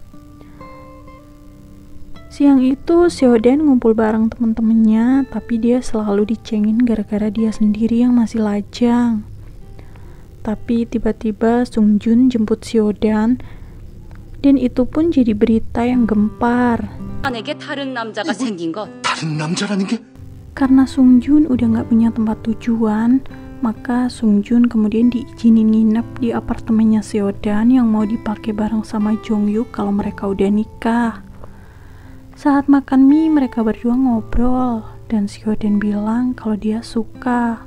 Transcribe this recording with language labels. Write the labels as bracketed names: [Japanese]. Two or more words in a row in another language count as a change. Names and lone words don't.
[Indonesian] Siang itu Seodan ngumpul bareng temen-temennya, tapi dia selalu dicengin gara-gara dia sendiri yang masih lajang. Tapi tiba-tiba Sung Jun jemput Seodan, dan itu pun jadi berita yang gempar. [Korean] 다른 남자가 생긴 것. 다른 남자라는 게? [Indonesian] Karena Sung Jun udah gak punya tempat tujuan, maka Sung Jun kemudian diizinin nginep di apartemennya Seodan yang mau dipakai bareng sama Jong Yuk kalau mereka udah nikah. Saat makan mie mereka berdua ngobrol dan Seodan bilang kalau dia suka.